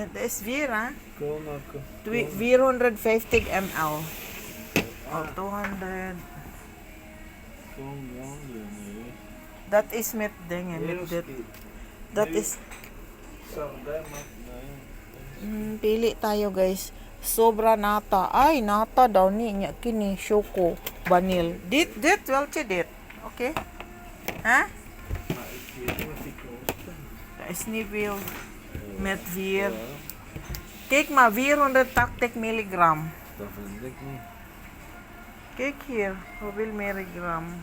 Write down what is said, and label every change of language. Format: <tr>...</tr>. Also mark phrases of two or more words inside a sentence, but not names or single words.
<nl>Dat is 4, hè? Konako. 450 ml. Oh, 200. Kom, nee. Dat is met dingen, met dit. Dat is... Sardema. Nee.</nl> <tl>Pili tayo guys. Sobra nata.</tl> <ceb>Ay, nata daw ni niya kini</ceb> <en>choco vanil.</en> <nl>Dit wel je dit. Oké? Ha? Maar ik weet niet wat die kosten. Dat is niet veel met 4. Ja, Kijk maar 480 milligram. dat vind ik niet. Kijk hier, hoeveel milligram.</nl>